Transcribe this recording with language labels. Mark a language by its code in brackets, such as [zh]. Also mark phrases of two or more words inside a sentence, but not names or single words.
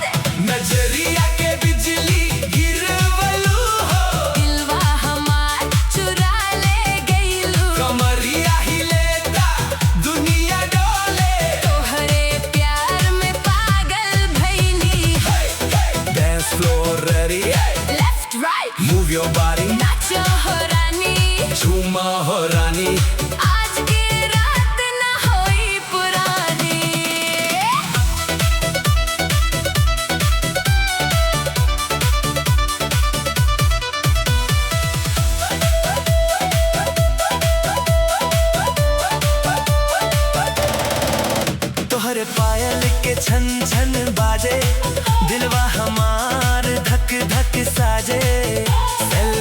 [bho] नजरिया के बिजली गिरवलू हो, दिलवा हमार चुरा ले गईलू। कमरिया हिले ता दुनिया डोले। तोहरे प्यार में पागल भईनी। [en] Dance floor ready, left right move your body, [bho] नाचो हो रानी, झूमा हो रानी। आज की रात ना होई पुरानी। तोहरे पायल के छन छन बाजे, दिलवा हमार धक धक साजे।